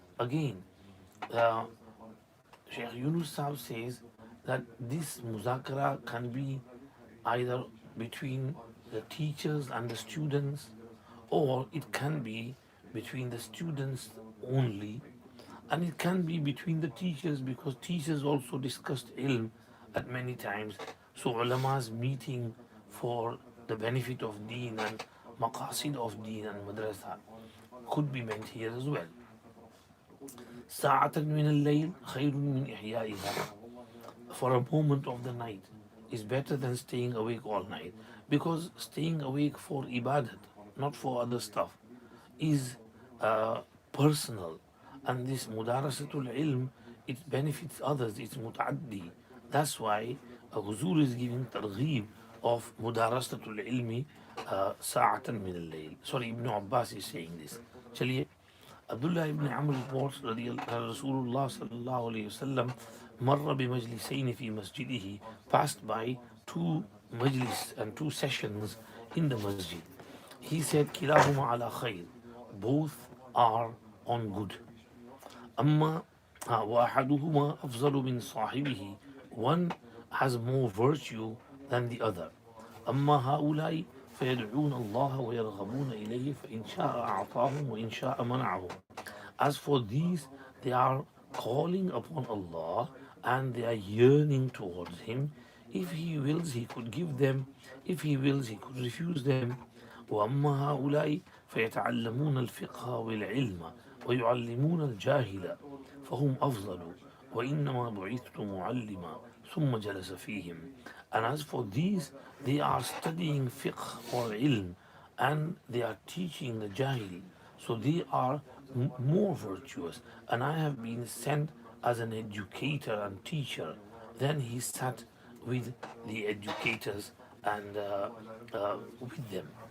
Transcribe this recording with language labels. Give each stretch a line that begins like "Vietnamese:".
English: Again, Sheikh Yunus Sahib says that this muzakara can be either between the teachers and the students, or it can be between the students only, and it can be between the teachers because teachers also discussed ilm at many times. So ulama's meeting for the benefit of deen and maqasid of deen and madrasa could be meant here as well.
Arabic: ساعة من الليل خير من إحيائها.
English: For a moment of the night is better than staying awake all night, because staying awake for ibadat, not for other stuff, is personal, and this mudarasatul ilm, it benefits others, it's mutaaddi. That's why Huzur is giving targheeb of mudarasatul ilmi sa'atan min al-layl. Sorry, Ibn Abbas is saying this. Chaliye, Abdullah ibn Amr reports Rasulullah sallallahu alayhi wasallam marra bi majlisayn fi masjidihi, passed by 2 majlis and 2 sessions in the masjid. He said, kilahuma ala khayr, both are on good. Amma wa ahaduhuma afzalu min sahibihi, one has more virtue than the other.
Arabic: Amma haulai فيدعون الله ويرغبون إليه فإن شاء أعطاهم وإن شاء منعهم.
English: As for these, they are calling upon Allah and they are yearning towards Him. If He wills, He could give them. If He wills, He could refuse them.
Arabic: وأما هؤلاء فيتعلمون الفقه والعلم ويعلمون الجاهل فهم أفضل وإنما بعثت معلما ثم جلس فيهم.
English: And as for these, they are studying fiqh or ilm and they are teaching the jahil. So they are more virtuous. And I have been sent as an educator and teacher. Then he sat with the educators and with them.